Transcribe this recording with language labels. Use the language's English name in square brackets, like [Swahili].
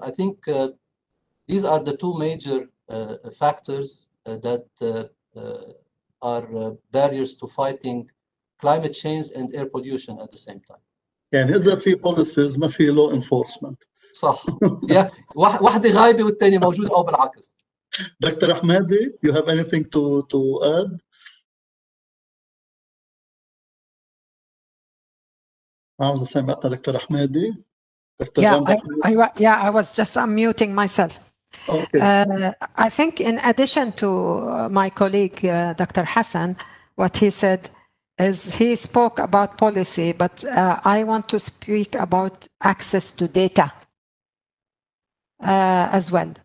[English] I think these are the two major factors that are barriers to fighting climate change and air pollution at the same time. [Arabic] يعني إذا في policies ما في [English] law enforcement. [Arabic] صح. واحدة غايبة والثانية موجودة أو بالعكس. [English] Dr. Ahmadi, you have anything to add? [Arabic] عاوز سمعتنا دكتور أحمدي. [English] I was just unmuting myself. Okay. I think in addition to my colleague, Dr. Hassan, what he said is he spoke about policy, but I want to speak about access to data as well.